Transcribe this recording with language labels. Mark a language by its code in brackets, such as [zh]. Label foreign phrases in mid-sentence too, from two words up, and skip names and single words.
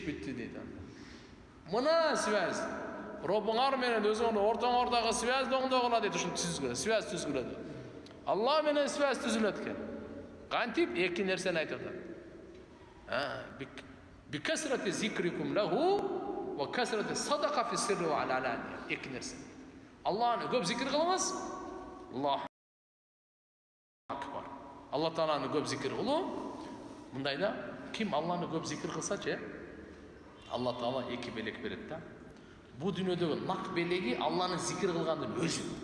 [ky] Все иш бүтү дейт. Мына связь. Робуңар менен өзүңөрдүн ортоңордогу связь оңдо кыла дейт, ушинтип түзүлгөн, связь түзүлөт. Алла менен связь түзүлөт экен. Кантип эки нерсени айтып атат. [ar] بكثرة ذكركم له وكثرة الصدقة في السر والعلانية. [ky] Эки нерсе. Алланы көп зикир кылыңыз. [ar] الله أكبر. [ky] Алла Тааланы көп зикир кылуу. Мындайда ким Алланы көп зикир кылсачы, Алла Таала эки белек берет да. Бу дүйнөдөгү нак белеги Алланы зикир кылгандын өзү.